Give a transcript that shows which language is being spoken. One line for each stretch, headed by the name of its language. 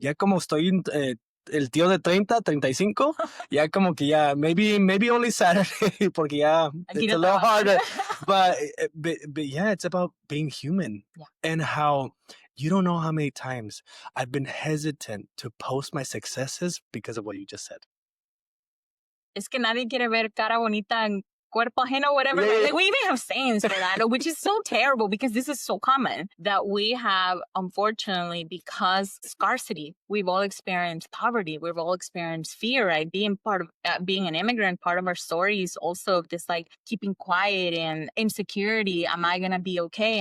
Spanish: Ya como estoy el tío de 30, 35, ya como que ya,
English: maybe only Saturday,
Spanish: porque ya
English: it's a little harder. But yeah, it's about being human. Yeah. And how you don't know how many times I've been hesitant to post my successes because of what you just said.
Spanish: Es que nadie quiere ver cara bonita en cuerpo ajeno, whatever.
English: Yeah. Like, we even have sayings for that, which is so terrible because this is so common that we have, unfortunately, because scarcity. We've all experienced poverty. We've all experienced fear, right? Being part of being an immigrant, part of our story is also this like keeping quiet and insecurity. Am I going to be okay?